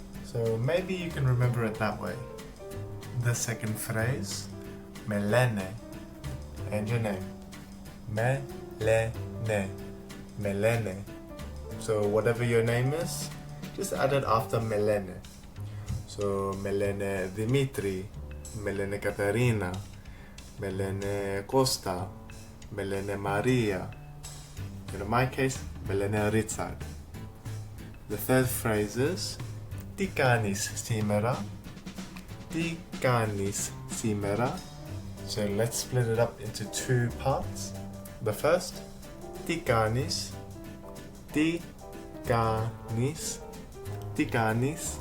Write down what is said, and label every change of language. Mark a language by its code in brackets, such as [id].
[en] So maybe you can remember it that way. The second phrase, [el] με λένε, [en] and your name. [el] Με λένε, με λένε. [en] So whatever your name is, just add it after [el] με λένε. So με λένε Δημήτρη, με λένε Καταρίνα, με λένε Κώστα, με λένε Μαρία. [en] And in my case, [el] με λένε Ρίτσαρντ. [en] The third phrase is [el] τι κάνεις σήμερα? Τι κάνεις σήμερα? [en] So let's split it up into two parts. The first, [el] τι κάνεις? Τι κάνεις? Τι κάνεις?